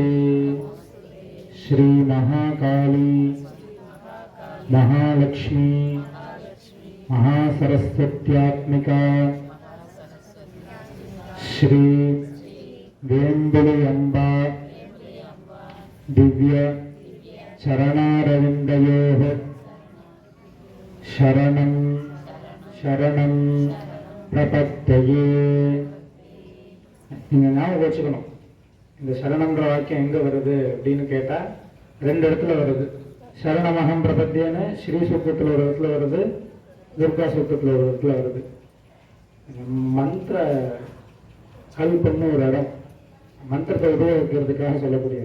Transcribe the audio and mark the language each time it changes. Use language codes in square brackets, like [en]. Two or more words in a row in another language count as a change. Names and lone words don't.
[sa] श्री महाकाली महालक्ष्मी महासरस्वत्यात्मिका श्री वेम्बुलि अम्बा दिव्य चरणारविन्दयोः शरणं शरणं प्रपद्ये। [ta] நீங்கள் ஞாபகம் வச்சுக்கணும், இந்த சரணம்ன்ற வாக்கியம் எங்கே வருது அப்படின்னு கேட்டால் ரெண்டு இடத்துல வருது. சரணமகம் பிரபத்தியன்னு ஸ்ரீ சூக்தத்தில் ஒரு இடத்துல வருது, துர்கா சூக்தத்தில் ஒரு இடத்துல வருது. மந்திர கல்பன்னு ஒரு இடம், மந்திரத்தை உபயோகிக்கிறதுக்காக சொல்லக்கூடியது.